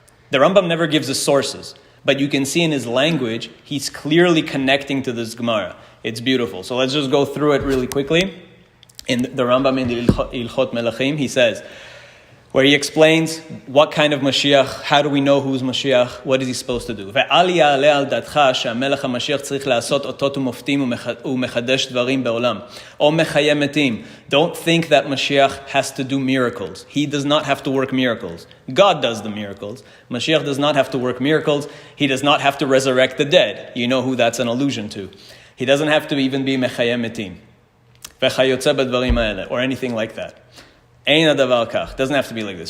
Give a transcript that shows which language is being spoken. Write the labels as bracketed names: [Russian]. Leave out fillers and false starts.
[English] The Rambam never gives us sources, but you can see in his language, he's clearly connecting to this Gemara. It's beautiful. So let's just go through it really quickly. In the Rambam in the Ilchot Melachim, he says, where he explains what kind of Mashiach, how do we know who's Mashiach, what is he supposed to do. [Hebrew] ואל יעלה על דעתך שהמלך המשיח צריך לעשות אותות ומופתים ומחדש דברים בעולם, או מחיי מתים. [English] Don't think that Mashiach has to do miracles. He does not have to work miracles. God does the miracles. Mashiach does not have to work miracles. He does not have to resurrect the dead. You know who that's an allusion to. He doesn't have to even be מחיי מתים. [Hebrew] וכיוצא בדברים האלה, [English] or anything like that. [Hebrew] Ein hadavar kach. [English] Doesn't have to be like this.